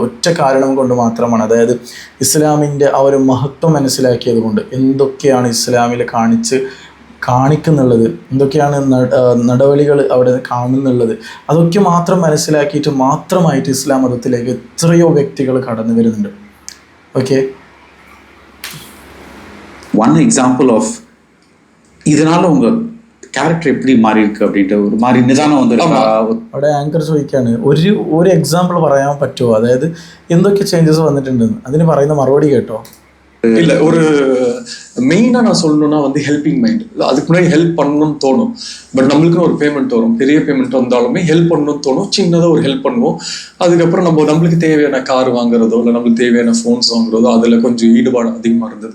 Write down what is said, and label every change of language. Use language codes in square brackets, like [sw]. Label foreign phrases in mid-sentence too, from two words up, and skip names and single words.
[ml] ഒറ്റ കാരണം കൊണ്ട് മാത്രമാണ്, അതായത് ഇസ്ലാമിൻ്റെ ആ ഒരു മഹത്വം മനസ്സിലാക്കിയത് കൊണ്ട്. എന്തൊക്കെയാണ് ഇസ്ലാമിൽ കാണിക്കുന്നുള്ളത്, എന്തൊക്കെയാണ് നടപടികൾ അവിടെ കാണുന്നുള്ളത്, അതൊക്കെ മാത്രം മനസ്സിലാക്കിയിട്ട് മാത്രമായിട്ട് ഇസ്ലാം മതത്തിലേക്ക് എത്രയോ വ്യക്തികൾ കടന്നു വരുന്നുണ്ട്. ഓക്കെ, [en] one example of [ta] இதனால உங்க கேரக்டர் எப்படி மாறி இருக்கு அப்படின்ற ஒரு மாதிரி நிதானம் வந்து [ml] അവിടെ ആങ്കർ ചോദിക്കുകയാണ്, ഒരു എക്സാമ്പിൾ പറയാൻ പറ്റുമോ, അതായത് എന്തൊക്കെ ചേഞ്ചസ് വന്നിട്ടുണ്ടെന്ന്. അതിന് പറയുന്ന മറുപടി കേട്ടോ. [ta] இல்லை, ஒரு மெயினாக நான் சொல்லணும்னா வந்து [en] helping mind. [ta] அதுக்கு முன்னாடி ஹெல்ப் பண்ணணும்னு தோணும். பட் நம்மளுக்குன்னு ஒரு பேமெண்ட் வரும். பெரிய பேமெண்ட் வந்தாலுமே ஹெல்ப் பண்ணணும்னு தோணும். சின்னதாக ஒரு ஹெல்ப் பண்ணுவோம். அதுக்கப்புறம் நம்மளுக்கு தேவையான கார் வாங்குறதோ இல்லை நம்மளுக்கு தேவையான ஃபோன்ஸ் வாங்குறதோ அதில் கொஞ்சம் ஈடுபாடு அதிகமாக இருந்தது.